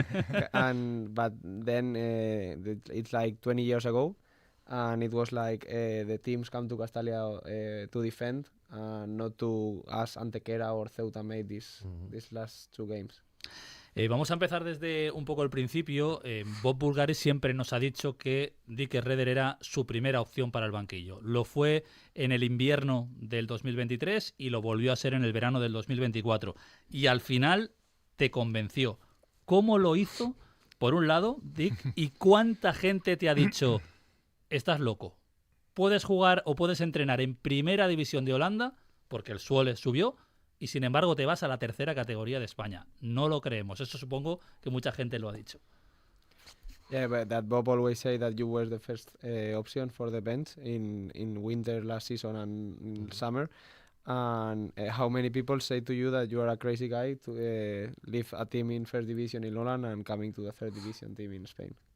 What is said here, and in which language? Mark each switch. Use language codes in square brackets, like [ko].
[en] But then it's like 20 years ago, and it was like the teams come to Castalia to defend, not to as Antequera or Ceuta made these last two games. [es] Vamos a empezar desde un poco el principio. Bob Bulgaris siempre nos ha dicho que Dick Redder era su primera opción para el banquillo. Lo fue en el invierno del 2023 y lo volvió a ser en el verano del 2024. Y al final te convenció. ¿Cómo lo hizo, por un lado, Dick? ¿Y cuánta gente te ha dicho, estás loco? Puedes jugar o puedes entrenar en primera división de Holanda, porque el Zwolle subió, y sin embargo te vas a la tercera categoría de España. No lo creemos. Eso supongo que mucha gente lo ha dicho. [en] Yeah, but that Bob always say that you were the first option for the bench in winter last season and in summer. And how many people say to you that you are a crazy guy to leave a team in first division in Holland and coming to the third division team in Spain?